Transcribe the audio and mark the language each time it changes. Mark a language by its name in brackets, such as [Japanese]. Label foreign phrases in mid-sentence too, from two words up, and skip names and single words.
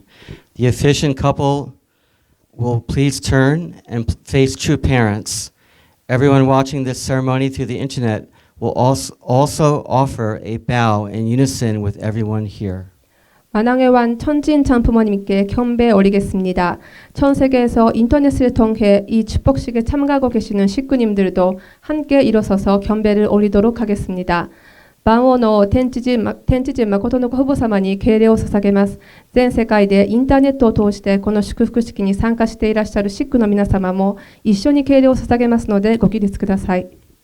[English] The officiant couple will please turn and face true parents. Everyone watching this ceremony through the internet will also offer a bow in unison with everyone here. [Korean] 만왕의 왕 천지인 참부모님께 경배 올리겠습니다. 전 세계에서 인터넷을 통해 이 축복식에 참가하고 계시는 식구님들도 함께 일어서서 경배를 올리도록 하겠습니다. [Japanese] 万王の天地人誠のご父母様に敬礼を捧げます。全世界でインターネットを通してこの祝福式に参加していらっしゃるシックの皆様も一緒に敬礼を捧げますのでご起立ください。